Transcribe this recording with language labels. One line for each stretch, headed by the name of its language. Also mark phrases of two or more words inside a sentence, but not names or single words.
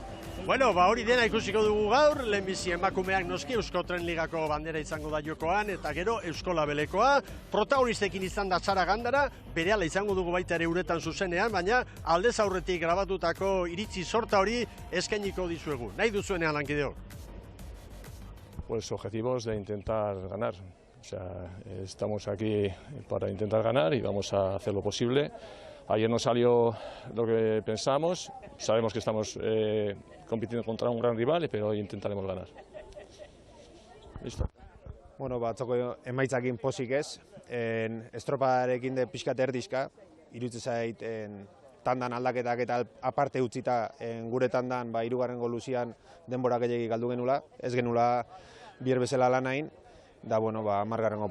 Basque: Bueno, hori dena ikusiko dugu gaur, lehenbizi emakumeak noski Euskotren Ligako bandera izango da jokoan, eta gero Euskolabelekoa, protagonistekin izan da Sara Gandara, berehala izango dugu baita ere uretan zuzenean, baina aldez aurretik grabatutako iritzi sorta hori eskainiko dizuegu. Nahi duzuenean lankideok?
Spanish: Pues objetivos de intentar ganar. O sea, estamos aquí para intentar ganar y vamos a hacer lo posible. Ayer no salió lo que pensamos, sabemos que estamos compitiendo contra un gran rival, pero hoy intentaremos ganar. Listo.
Basque: Bueno, batzoko emaitzakin pozik ez, estropadarekin de pixkat erdizka, iruditzen zait tandan aldaketak eta aparte utzita gure tandan hirugarren luzian denbora gehiegi galdu genula, ez genula bier bezala lanain, da bueno, 10.